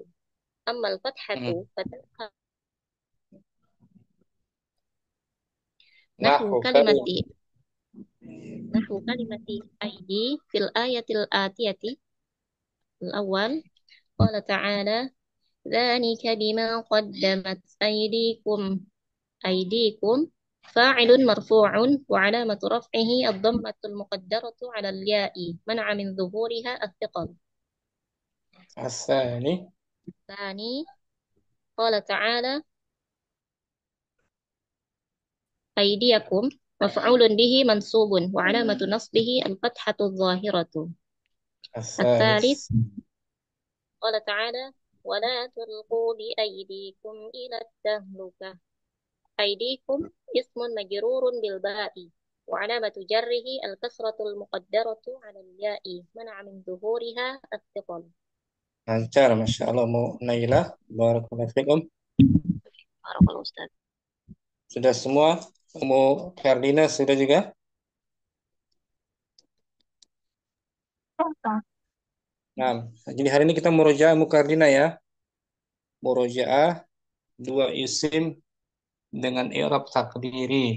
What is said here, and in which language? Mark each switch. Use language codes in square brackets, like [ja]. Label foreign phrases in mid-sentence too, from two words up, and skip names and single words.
[ar] أما الفتحة فتنها نحو كلمة أيدي في الآية الآتية الأول قال تعالى ذلك بما قدمت أيديكم فاعل مرفوع وعلامة رفعه الضمة المقدرة على الياء منع من ظهورها الثقل. Tsani. ثاني قال تعالى أيديكم مفعول به منصوب وعلامة نصبه الفتحة الظاهرة. Tsalis. قال تعالى ولا تلقوا بأيديكم إلى التهلكة. أيديكم اسم مجرور بالباء وعلامة جره الكسرة المقدرة على الياء منع من ظهورها الثقل. [id] Lancar, [ar] ما شاء الله, [id] Munailah. [ar] بارك الله فيكم. Barakallahu Ustaz. [id] Sudah semua? Ummu Ferdina sudah juga? Nah, jadi hari ini kita murojaah Mukardina ya. Murojaah dua isim dengan [ar] إعراب تقديري.